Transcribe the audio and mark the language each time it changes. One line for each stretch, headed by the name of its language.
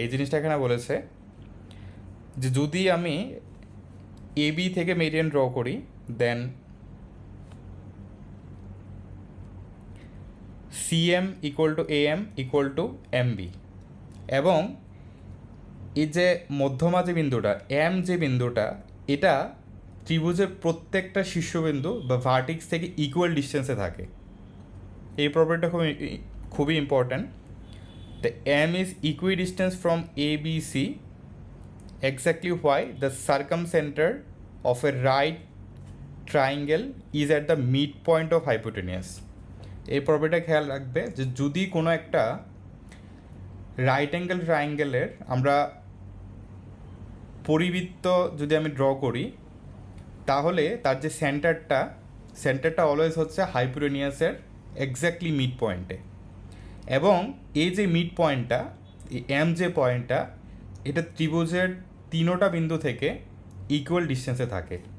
Bangla: এই জিনিসটা এখানে বলেছে যে যদি আমি এ বি থেকে মেরিডিয়ান ড্র করি,
English: then CM equal to AM equal to MB,
Bangla: এবং এই যে মধ্যমা যে বিন্দুটা, এম যে বিন্দুটা, এটা ত্রিভুজের প্রত্যেকটা শীর্ষবিন্দু বা ভার্টিক্স থেকে ইকুয়াল ডিস্টেন্সে থাকে। এই প্রপার্টিটা খুবই important.
English: The M is equidistant from A B C exactly why the circumcenter of a right triangle is at the midpoint of hypotenuse.
Bangla: এই প্রপার্টিটা খেয়াল রাখবে যে যদি কোনো একটা রাইট অ্যাঙ্গেল ট্রায়াঙ্গেলের আমরা পরিবৃত্ত যদি আমি ড্র করি, তাহলে তার যে সেন্টারটা অলওয়েজ হচ্ছে হাইপোটেনিয়াসের এক্স্যাক্টলি মিড পয়েন্টে, এবং এই যে মিড পয়েন্টটা, এই এম যে পয়েন্টটা, এটা ত্রিভুজের তিনোটা বিন্দু থেকে ইকুয়াল ডিস্টেন্সে থাকে।